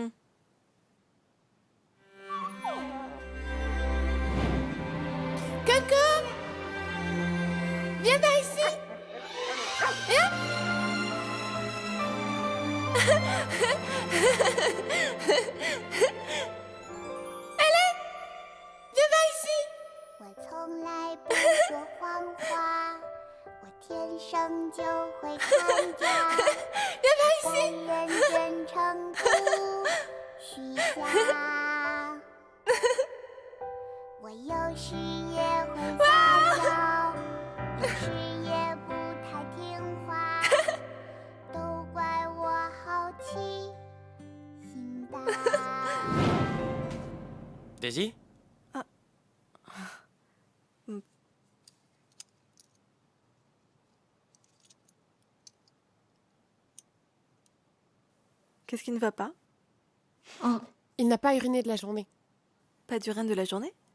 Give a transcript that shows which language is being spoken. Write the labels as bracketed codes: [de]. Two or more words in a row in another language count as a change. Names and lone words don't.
[fr] Coco! Viens par ici! Viens par ici! [zh] 我从来不说谎话，我天生就会看家。但愿真诚不虚假。我有时也会撒娇，有时也不太听话，都怪我好奇心大。 [fr] Daisy? Qu'est-ce qui ne va pas? Il n'a pas uriné de la journée. Pas d'urine de la journée?